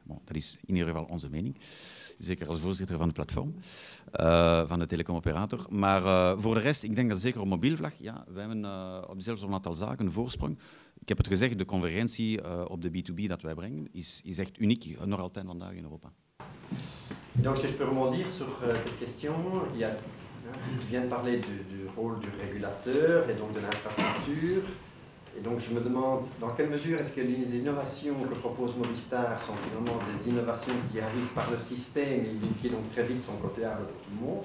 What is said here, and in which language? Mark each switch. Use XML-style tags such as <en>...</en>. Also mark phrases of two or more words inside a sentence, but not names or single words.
<nl>Bon, dat is in ieder geval onze mening. Zeker als voorzitter van het platform, van de telecomoperator. Maar voor de rest, ik denk dat zeker op mobiel vlak, ja, wij hebben zelfs op een aantal zaken een voorsprong. Ik heb het gezegd, de convergentie op de B2B dat wij brengen is echt uniek, nog altijd vandaag in Europa.</nl> <fr>Donc si je peux rebondir sur cette question, tu viens de parler du rôle du régulateur et donc de l'infrastructure. Et donc je me demande dans quelle mesure est-ce que les innovations que propose Mobistar sont finalement des innovations qui arrivent par le système et qui donc très vite sont copiables pour tout le monde.</fr>